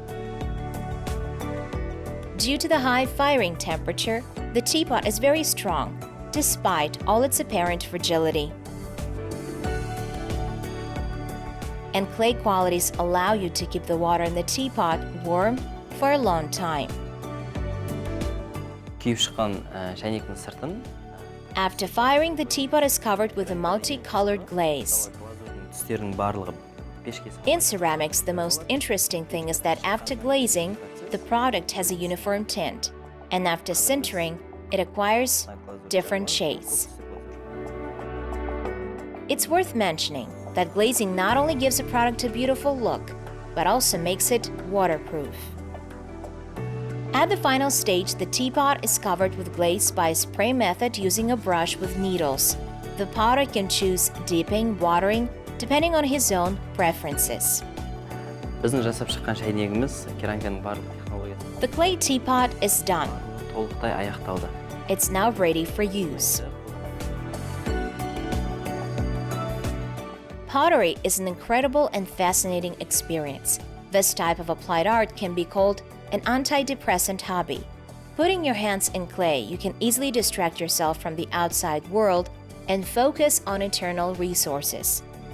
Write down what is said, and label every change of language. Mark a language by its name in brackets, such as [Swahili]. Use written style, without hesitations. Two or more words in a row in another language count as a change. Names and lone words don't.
[English] Due to the high firing temperature, the teapot is very strong, despite all its apparent fragility. And clay qualities allow you to keep the water in the teapot warm for a long time. [Kazakh] Күйіп шыққан шәйнектің сыртын [English] After firing, the teapot is covered with a multicolored glaze. [Kazakh] түстердің барлығы пешке [English] In ceramics, the most interesting thing is that after glazing, the product has a uniform tint, and after sintering, it acquires different shades. It's worth mentioning that glazing not only gives a product a beautiful look, but also makes it waterproof. At the final stage, the teapot is covered with glaze by spray method using a brush with needles. The potter can choose dipping, watering, depending on his own preferences. [Kazakh] біздің жасап шыққан шәйнегіміз керамиканың барлық технологиясы [English] The clay teapot is done. [Kazakh] толықтай аяқталды. [English] It's now ready for use. Pottery is an incredible and fascinating experience. This type of applied art can be called an antidepressant hobby. Putting your hands in clay, you can easily distract yourself from the outside world and focus on internal resources.